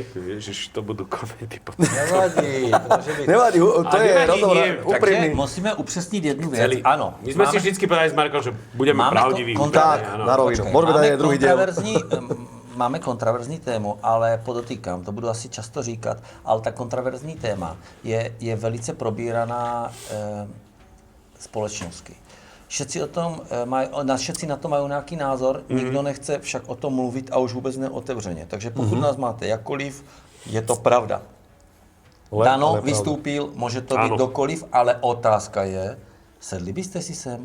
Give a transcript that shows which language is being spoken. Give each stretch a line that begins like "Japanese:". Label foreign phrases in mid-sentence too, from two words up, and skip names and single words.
Slovak: Ježiš, to budú komenty potom.
Czech: Nevadí, to může být. Nevadí, to je nevadí, rozhovor
Slovak: nie, úprimný.
Czech: Musíme upřesnit jednu věc. Ano.
Slovak: My sme si vždycky povedali s Markom, že budeme pravdiví. Tak, na rovinu.
Czech: Počkej,
Slovak: Môžeme dať aj druhý diel.
Czech: Máme kontroverzní tému, ale podotýkám, to budu asi často říkat, ale ta kontroverzní téma je velice probíraná společensky.
Slovak: Všetci všetci
Czech: na to mají nějaký názor, nikdo nechce však o tom mluvit a už vůbec neotevřeně. Takže pokud nás máte jakkoliv, je to pravda. Dano vystoupil, může to být kdokoliv, ale otázka je, sedli byste si sem?